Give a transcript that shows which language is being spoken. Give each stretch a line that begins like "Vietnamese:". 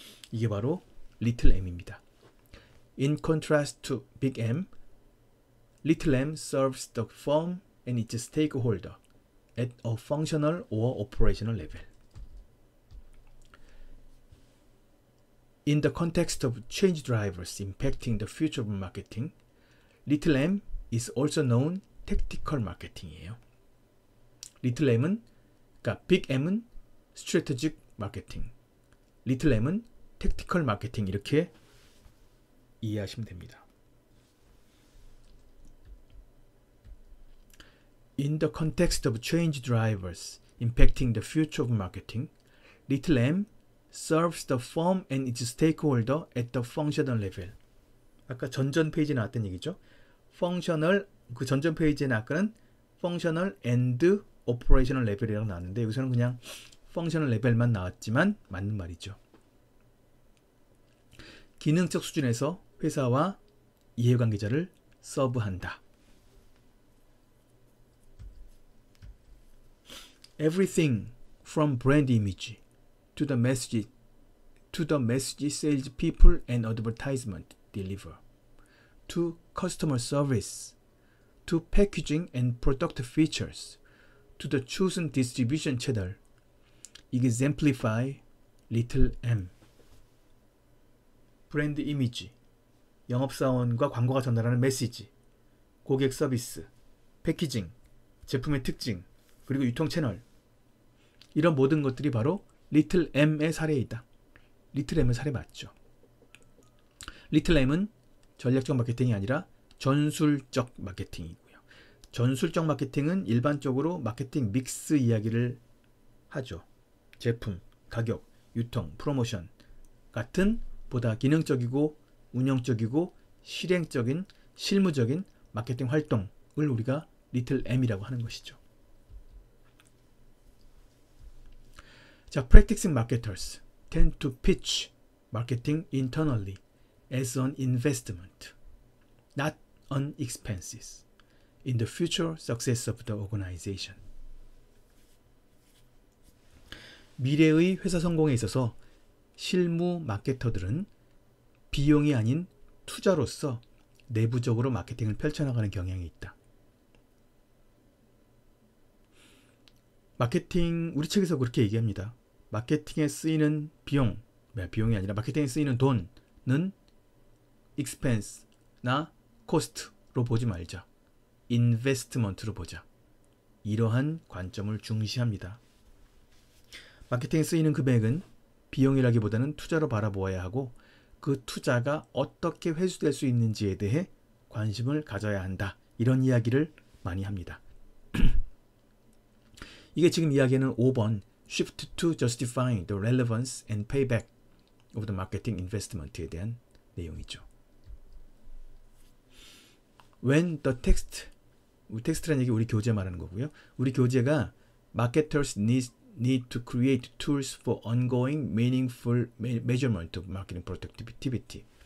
Korean: 이게 바로 리틀 M입니다.
English: In contrast to Big M, Little M serves the firm and its stakeholder at a functional or operational level. In the context of change drivers impacting the future of marketing, Little M is also known tactical marketing이에요.
Korean: Little M은, 그러니까 Big M은 strategic marketing, Little M은 tactical marketing, 이렇게 이해하시면 됩니다.
English: In the context of change drivers impacting the future of marketing, Little M serves the firm and its stakeholder at the functional level.
Korean: 아까 전전 페이지에 나왔던 얘기죠. functional, 그 전전 페이지에는 아까는 functional and operational level이라고 나왔는데 여기서는 그냥 functional level만 나왔지만 맞는 말이죠. 기능적 수준에서 회사와 이해관계자를 서브한다.
English: Everything from brand image to the message sales people and advertisement deliver, to customer service, to packaging and product features, to the chosen distribution channel, exemplify Little M.
Korean: 브랜드 이미지, 영업사원과 광고가 전달하는 메시지, 고객 서비스, 패키징, 제품의 특징, 그리고 유통 채널, 이런 모든 것들이 바로 리틀 M의 사례이다. 리틀 M의 사례 맞죠. 리틀 M은 전략적 마케팅이 아니라 전술적 마케팅이고요. 전술적 마케팅은 일반적으로 마케팅 믹스 이야기를 하죠. 제품, 가격, 유통, 프로모션 같은 보다 기능적이고 운영적이고 실행적인 실무적인 마케팅 활동을 우리가 리틀 M이라고 하는 것이죠.
English: 자, practicing marketers tend to pitch marketing internally as an investment, not an expenses in the future success of the organization.
Korean: 미래의 회사 성공에 있어서 실무 마케터들은 비용이 아닌 투자로서 내부적으로 마케팅을 펼쳐나가는 경향이 있다. 마케팅, 우리 책에서 그렇게 얘기합니다. 마케팅에 쓰이는 비용이 아니라 마케팅에 쓰이는 돈은 expense나 cost로 보지 말자. investment로 보자. 이러한 관점을 중시합니다. 마케팅에 쓰이는 금액은 비용이라기보다는 투자로 바라보아야 하고 그 투자가 어떻게 회수될 수 있는지에 대해 관심을 가져야 한다. 이런 이야기를 많이 합니다. 이게 지금 이야기하는 5번
English: Shift to justifying the relevance and payback of the marketing investment에
Korean: 대한 내용이죠.
English: When the
Korean: 텍스트라는 얘기 우리 교재 말하는 거고요. 우리 교재가
English: marketers need to create tools for ongoing meaningful measurement of marketing productivity.